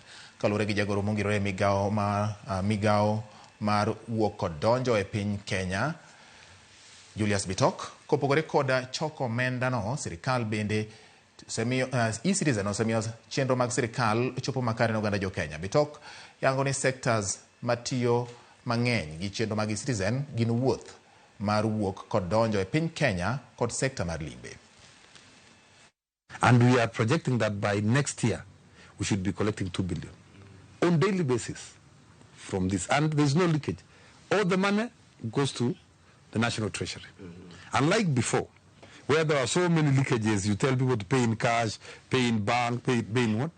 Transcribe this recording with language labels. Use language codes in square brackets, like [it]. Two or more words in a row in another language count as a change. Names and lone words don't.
[luo] Kaluwore gi jagoro mongirore migao mar wuok kod donjo e piny Kenya, Julius Bitok, kopogore koda choko omenda no, sirikal bende e-Citizen osemiyo chenro mag sirikal chopo makare ne oganda jokenya. Bitok yango ni sectors matiyo mang'eny gi chenro mag e-Citizen gin wuoth mar wuok kod donjo e piny Kenya kod sekta mar limbe. [en] And we are projecting that by next year we should be collecting 2 billion on daily basis from this, and there's no leakage. All the money goes to the National Treasury. Unlike before, where there are so many leakages, you tell people to pay in cash, pay in bank, pay in what?